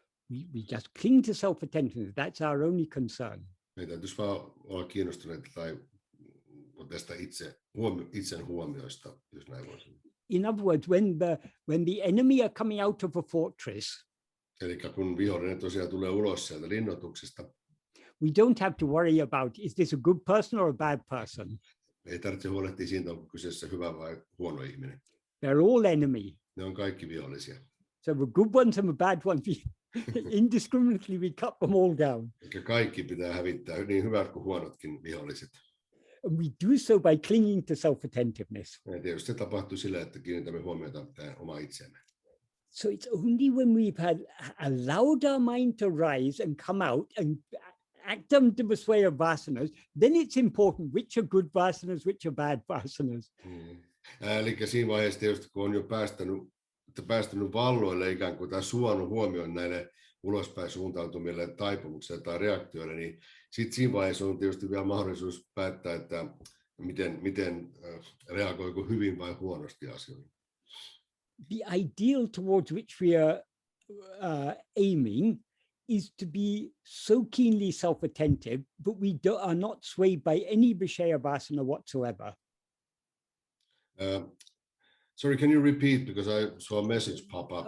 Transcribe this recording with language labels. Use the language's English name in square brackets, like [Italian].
[English] We just cling to self-attentiveness. That's our only concern. [Finnish] Meidän täytyisi vaan olla kiinnostuneita tai tästä itsen huomioista, jos näin voisi. [English] In other words, when the enemy are coming out of a fortress, [Finnish] eli kun vihollinen tosiaan tulee ulos sieltä linnoituksesta, [English] we don't have to worry about, is this a good person or a bad person? [Finnish] Ei tarvitse huolehtia siitä, onko kyseessä hyvä vai huono ihminen. [English] They're all enemy. [Finnish] Ne on kaikki vihollisia. [English] So the good ones and the bad ones, indiscriminately we cut them all down. [Finnish] Eli kaikki pitää hävittää, niin hyvät kuin huonotkin viholliset. [English] And we do so by clinging to self-attentiveness. [Finnish] Ja tietysti se tapahtuu sillä, että kiinnitämme huomiota tähän omaa itseemme. [English] So it's only when we've allowed our mind to rise and come out and act under the sway of vasanas, then it's important which are good vasanas, which are bad vasanas. [Finnish] Eli siinä vaiheessa tietysti, kun on jo päästänyt valloille ikään kuin tai suonut huomioon näille ulospäin suuntautumille taipumuksille tai reaktioille, niin sitten siinä vaiheessa on tietysti vielä mahdollisuus päättää, että miten reagoiko hyvin vai huonosti asioihin. [English] The ideal towards which we are aiming is to be so keenly self-attentive, but we are not swayed by any Vishaya vasana whatsoever. Sorry, can you repeat, because I saw a message pop up.